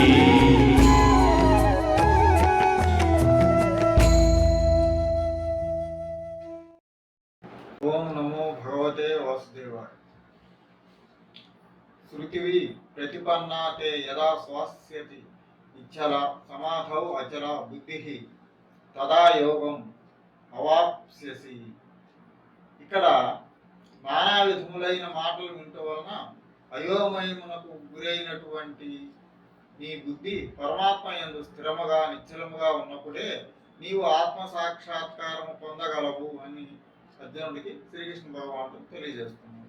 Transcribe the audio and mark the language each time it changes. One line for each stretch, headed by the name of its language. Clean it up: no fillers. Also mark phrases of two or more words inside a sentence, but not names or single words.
Sanskrit: ओम नमो भगवते वासुदेवाय। श्रुतिवी प्रतिपन्ना ते यदा स्वास्यति इच्छला समाधौ अचला बुद्धिः तदा యోగం అవాప్స్యసి।
Telugu: ఇక్కడ నానా విధములైన మాటలు వినటం వలన అయోమయమునకు గురైనటువంటి నీ బుద్ధి పరమాత్మ యందు స్థిరముగా నిశ్చలముగా ఉన్నప్పుడే నీవు ఆత్మ సాక్షాత్కారము పొందగలవు అని అర్జునుడికి శ్రీకృష్ణ భగవానుడు తెలియజేస్తున్నాడు.